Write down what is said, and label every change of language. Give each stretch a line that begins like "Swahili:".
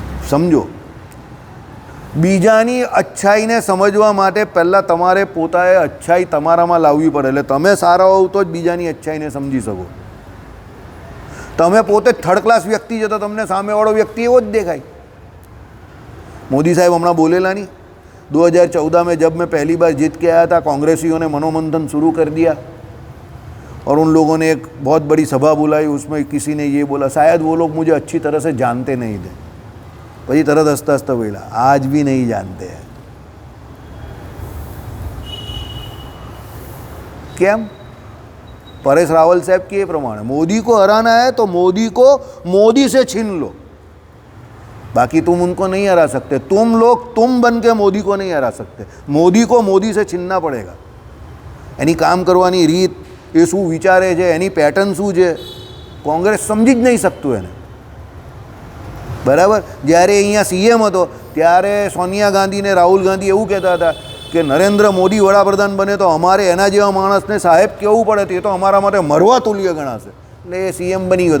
Gujarati: સમજો. બીજાની અચ્છાઈને સમજવા માટે પહેલાં તમારે પોતાએ અચ્છાઈ તમારામાં લાવવી પડે. એટલે તમે સારા હોવ તો જ બીજાની અચ્છાઈને સમજી શકો. તમે પોતે થર્ડ ક્લાસ વ્યક્તિ છો તો તમને સામેવાળો વ્યક્તિ એવો જ દેખાય.
Hindi: मोदी साहब हमारा बोलेला नहीं, 2014 में जब मैं पहली बार जीत के आया था, कांग्रेसियों ने मनोमंथन शुरू कर दिया और उन लोगों ने एक बहुत बड़ी सभा बुलाई. उसमें किसी ने ये बोला, शायद वो लोग मुझे अच्छी तरह से जानते नहीं थे.
Gujarati: પછી તરત હસતા હસતા બોલા,
Hindi: आज भी नहीं जानते हैं.
Gujarati: કેમ?
Hindi: परेश रावल साहब के प्रमाणे मोदी को हराना है तो मोदी को मोदी से छीन लो, बाकी तुम उनको नहीं हरा सकते. तुम लोग तुम बन के मोदी को नहीं हरा सकते. मोदी को मोदी से छीनना पड़ेगा.
Gujarati: એની કામ કરવાની રીત, એ શું વિચારે છે, એની પેટર્ન શું છે, કોંગ્રેસ સમજી જ નહીં શકતું એને. બરાબર. જ્યારે અહીંયા સીએમ હતો ત્યારે સોનિયા ગાંધી ને રાહુલ ગાંધી એવું કહેતા હતા કે નરેન્દ્ર મોદી વડાપ્રધાન બને તો અમારે એના જેવા માણસને સાહેબ કહેવું પડે, તે તો અમારા માટે મરવા તુલ્ય ગણાશે. એટલે એ સીએમ બની ગયો.